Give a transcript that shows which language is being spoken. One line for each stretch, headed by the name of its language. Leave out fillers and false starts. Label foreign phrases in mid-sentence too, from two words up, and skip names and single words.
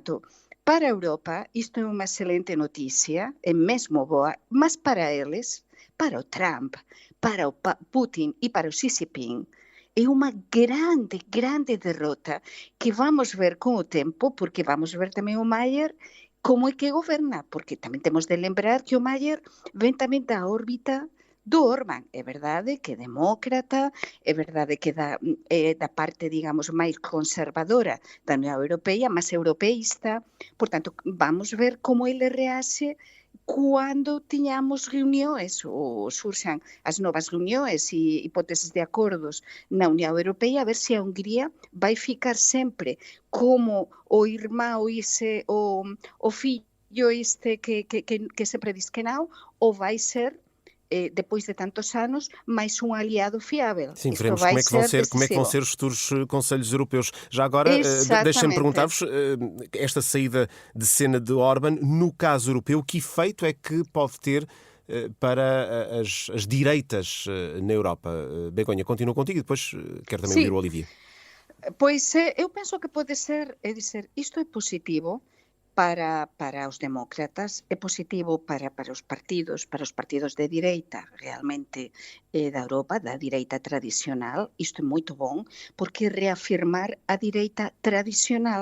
Portuguese: Portanto, Para a Europa, isto é uma excelente notícia, é mesmo boa, mas para eles, para o Trump, para o Putin e para o Xi Jinping, é uma grande, grande derrota que vamos ver com o tempo, porque vamos ver também o Mayer como é que governa, porque também temos de lembrar que o Mayer vem também da órbita do Orbán.
Galician: É verdade que é demócrata, é verdade que é da parte, digamos, máis conservadora da Unión Europea, máis europeísta. Portanto, vamos ver como ele reaxe cando tiñamos reunións ou surxan as novas reunións e hipóteses de acordos na Unión Europea, a ver se a Hungría vai ficar sempre como o irmão o fillo que sempre diz que non, ou vai ser depois de tantos anos, mais um aliado fiável.
Portuguese: Sim, Isto veremos vai como é que vão ser os futuros conselhos europeus. Já agora, deixem-me perguntar-vos, esta saída de cena de Orbán, no caso europeu, que efeito é que pode ter para as direitas na Europa? Begonha, continuo contigo e depois quero também ouvir o Olivier.
Galician: Pois eu penso que pode ser, isto é positivo para os demócratas, é positivo para os partidos de direita realmente da Europa, da direita tradicional. Isto é moito bom, porque reafirmar a direita tradicional.